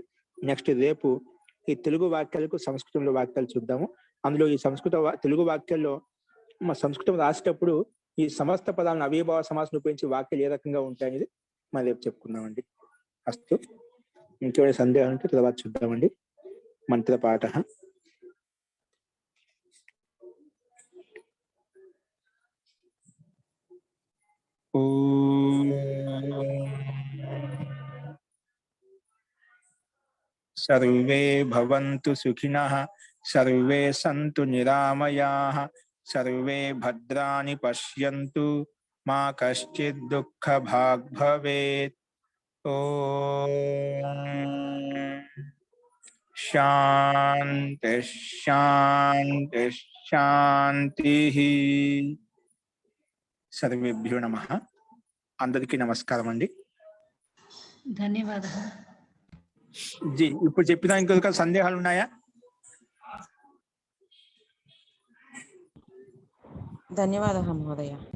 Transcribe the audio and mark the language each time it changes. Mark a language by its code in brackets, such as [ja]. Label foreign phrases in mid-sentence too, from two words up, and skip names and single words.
[te] నెక్స్ట్ రేపు ఈ తెలుగు వాక్యాలకు సంస్కృతంలో వాక్యాలు చూద్దాము. అందులో ఈ తెలుగు వాక్యాల్లో సంస్కృతం రాసేటప్పుడు ఈ సమస్త పదాలను అవయవ సమాసాన్ని ఉపయోగించి వాక్యాలు ఏ రకంగా ఉంటాయనేది మనం రేపు చెప్పుకుందామండి. అస్తు. ఇంకేమైనా సందేహాలు ఉంటే తర్వాత చూద్దామండి. మంత్రపాఠ. [sa] सर्वे भवन्तु सुखिनः, सर्वे सन्तु निरामयाः, सर्वे भद्राणि पश्यन्तु, मा कश्चित् दुःखभाग् भवेत्. ॐ शान्ति शान्ति शान्तिः. సర్వేభ్యో నమః. [te] అందరికీ నమస్కారం అండి. ధన్యవాదాలు. జీ ఇప్పుడు చెప్పిన ఇంకా సందేహాలు ఉన్నాయా? ధన్యవాదాలు మహోదయ.